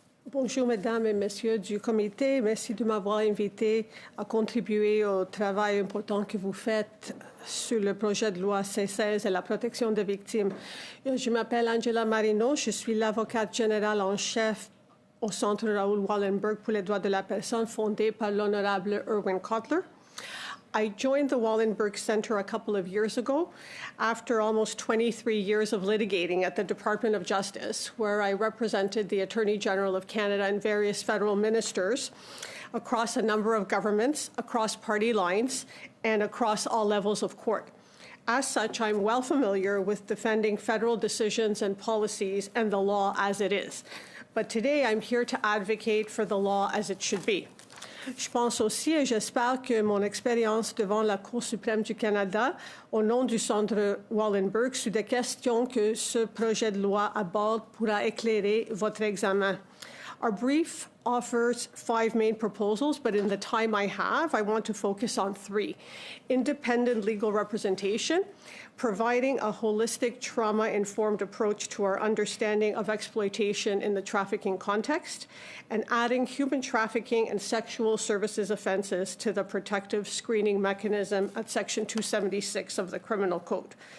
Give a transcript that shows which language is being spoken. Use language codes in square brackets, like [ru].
[fr] Bonjour, mesdames et messieurs du comité. Merci de m'avoir invité à contribuer au travail important que vous faites sur le projet de loi C16 et la protection des victimes. Je m'appelle Angela Marinos, je suis l'avocate générale en chef au Centre Raoul Wallenberg pour les droits de la personne fondé par l'honorable RWCHR. [en] I joined the Wallenberg Center a couple of years ago after almost 23 years of litigating at the Department of Justice, where I represented the Attorney General of Canada and various federal ministers across a number of governments, across party lines, and across all levels of court. As such, I'm well familiar with defending federal decisions and policies and the law as it is. But today I'm here to advocate for the law as it should be. [fr] Je pense aussi et j'espère que mon expérience devant la Cour suprême du Canada, au nom du Centre Wallenberg, sur des questions que ce projet de loi aborde pourra éclairer votre examen. [en] Our brief offers 5 main proposals, but in the time I have, I want to focus on 3. Independent legal representation, providing a holistic, trauma-informed approach to our understanding of exploitation in the trafficking context, and adding human trafficking and sexual services offenses to the protective screening mechanism at Section 276 of the Criminal Code.